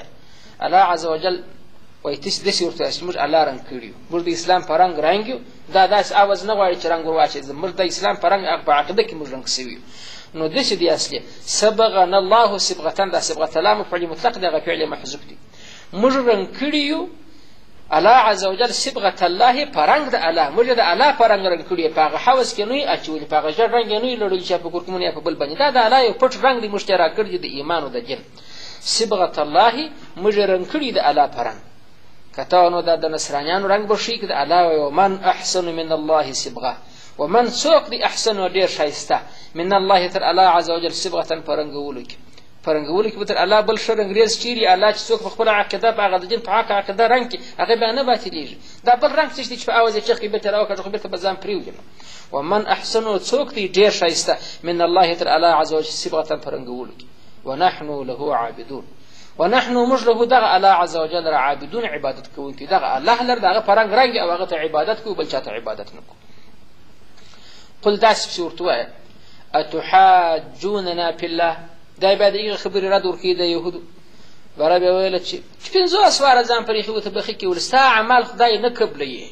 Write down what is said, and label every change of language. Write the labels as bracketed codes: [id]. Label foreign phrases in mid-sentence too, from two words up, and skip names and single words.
[ps] الله [ar] عز وجل [ps] وایي تاسې داسې ورته وایاست چې موږ الله رنګ کړي یو، موږ د اسلام په رنګ یو. دا داسې عوض نه غواړي چې رنګ ور واچوي، موږ د اسلام په رنګ په عقیده کې موږ رنګ سوي یو. نو داسې دي اصلي [ar] صبغنا الله صبغة، [ps] دا [ar] صبغة الله مفعول مطلق [ps] دی، هغه [ar] فعل محذوف [ps] دی. موږ رنګ کړي یو الله [ar] عز وجل صبغة الله [ps] په رنګ د الله، موږ د الله په رنګ کړي یو، په هغه حوض کې نه یې اچولي، په هغه ژړ رنګ یې نه یې لړلي چې په کورکمون یا په بل باندې. دا د الله یو پټ رنګ دی، موږ ته یې راکړی دی د ایمان او د دین. [ar] صبغة الله [ps] موږ رنګ کړي د الله په رنګ. که ته نو دا د نصرانیانو رنګ به ښیي، که د الله وایي [ar] ومن احسن من الله صبغة، [ps] ومن څوک دی احسن و ډېر ښایسته [ar] من الله [ps] تر الله [ar] عز وجل صبغة [ps] په رنګولو کې. په رنګولو کې به تر الله بل ښه رنګریز چیري الله چې څوک په خپله عقیده په هغه د دین په حق عقیده رنګ کړي هغه بیا نه باطلېږي. دا بل رنګ څه دی چې په اواز یې چغ کړي بېرته راوکړي خو بېرته به ځان پرېوځي. [ar] ومن احسن [ps] و څوک دی ډېر ښایسته [ar] من الله [ps] تر الله [ar] عز وجل صبغة [ps] په رنګولو کې. [ar] ونحن له عابدون، [ps] ونحن موږ له دغه الله [ar] عز وجل [ps] را عابدون عبادت کوونکي، دغه الله لر دغه په رنګ رنګ او هغه ته عبادت کوو، بل چا ته عبادت نه کوو. قل داسې پسې ورته ووایه [ar] اتحاجوننا فی الله، [ps] دا بیا د هغې خبرې رد ورکوي د یهودو. بره بیا ویله چې 50 واره ځان پرې ایښي و ته بخي کړي ستا اعمال خدای نه قبلوي.